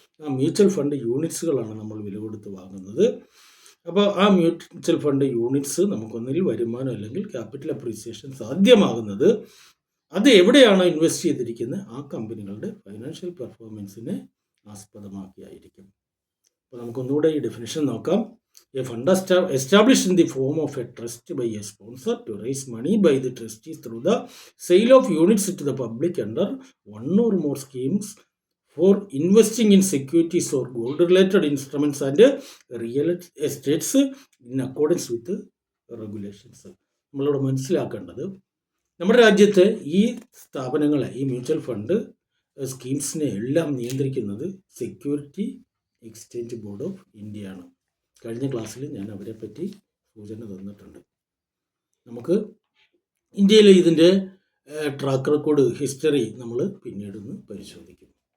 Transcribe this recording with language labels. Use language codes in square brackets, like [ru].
[ml] ആ mutual fund യൂണിറ്റ്സുകളാണ് നമ്മൾ വില കൊടുത്ത് വാങ്ങുന്നത്. അപ്പോൾ ആ മ്യൂച്വൽ ഫണ്ട് യൂണിറ്റ്സ് നമുക്കൊന്നിൽ വരുമാനം അല്ലെങ്കിൽ ക്യാപിറ്റൽ അപ്രീസിയേഷൻ സാധ്യമാകുന്നത് അത് എവിടെയാണോ ഇൻവെസ്റ്റ് ചെയ്തിരിക്കുന്നത് ആ കമ്പനികളുടെ ഫൈനാൻഷ്യൽ പെർഫോമൻസിനെ ആസ്പദമാക്കിയായിരിക്കും. അപ്പോൾ നമുക്കൊന്നുകൂടെ ഈ ഡെഫിനിഷൻ നോക്കാം. [en] A fund established in the form of a trust by a sponsor to raise money by the trustees through the sale of units to the public under one or more schemes for investing in securities or gold-related instruments and real estates in accordance with regulations. [ml] നമ്മളിവിടെ മനസ്സിലാക്കേണ്ടത്, നമ്മുടെ രാജ്യത്ത് ഈ സ്ഥാപനങ്ങളെ, ഈ mutual fund സ്കീംസിനെ എല്ലാം നിയന്ത്രിക്കുന്നത് security exchange board of ഇന്ത്യയാണ്. കഴിഞ്ഞ ക്ലാസ്സിൽ ഞാൻ അവരെ പറ്റി സൂചന തന്നിട്ടുണ്ട്. നമുക്ക് ഇന്ത്യയിലെ ഇതിൻ്റെ ട്രാക്ക് റെക്കോർഡ്, ഹിസ്റ്ററി നമ്മൾ പിന്നീടൊന്ന് പരിശോധിക്കും.